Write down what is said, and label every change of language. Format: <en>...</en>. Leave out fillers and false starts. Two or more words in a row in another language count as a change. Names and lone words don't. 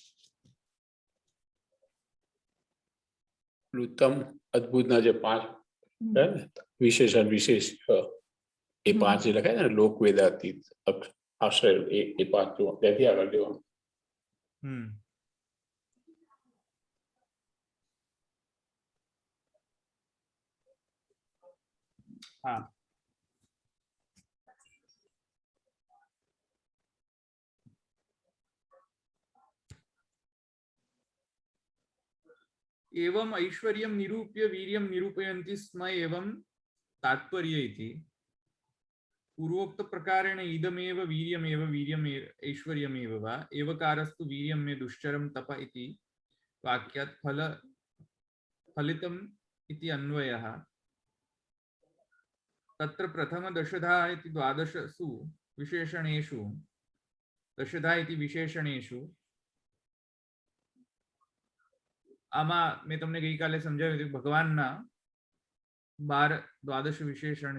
<gu>ઉત્તમ અદ્ભુતના જે 5 વિશેષ એ 5 જે લખાય ને, લોક વેદાતીત આશ્રય, એ 5 જો ત્યાંથી આગળ જવાનું. હા,</gu> <sa>एवं ऐश्वर्यं निरूप्य वीर्यं निरूपयन्ति स्म एवं तात्पर्य इति પૂર્વોક્ત પ્રકારેણ ઇદમેવ વીર્યમ ઐશ્વર્યમેવ વા એવકારસ્તુ વીર્યમ મે દુશ્ચરમ તપ ઇતિ વાક્યાત ફલિતમ ઇતિ અન્વયઃ તત્ર પ્રથમ દશધા ઇતિ દ્વાદશસુ વિશેષણેષુ દશધા ઇતિ વિશેષણેષુ</sa> <gu>આમાં મેં તમને ગઈકાલે સમજાવ્યું હતું ભગવાનના 12 દ્વાદશ વિશેષણ</gu>